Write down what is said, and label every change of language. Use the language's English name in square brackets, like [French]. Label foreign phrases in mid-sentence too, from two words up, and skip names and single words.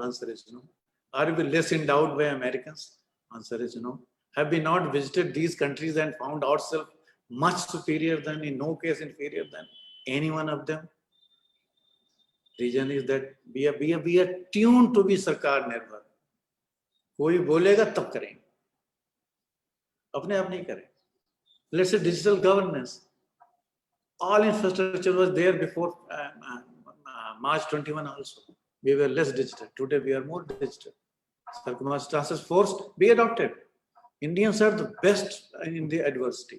[English] Answer is no. Are we less endowed by Americans? Answer is no. Have we not visited these countries and found ourselves much superior than, in no case inferior than any one of them? Reason is that we are tuned to be [Hindi] Sarkar Nirbhar. Koi bolega tab karenge. Apne aap nahi kare. [English] Let's say digital governance. All infrastructure was there before March 21 also. We were less digital. Today we are more digital. Circumstances forced, be adopted. Indians are the best in the adversity.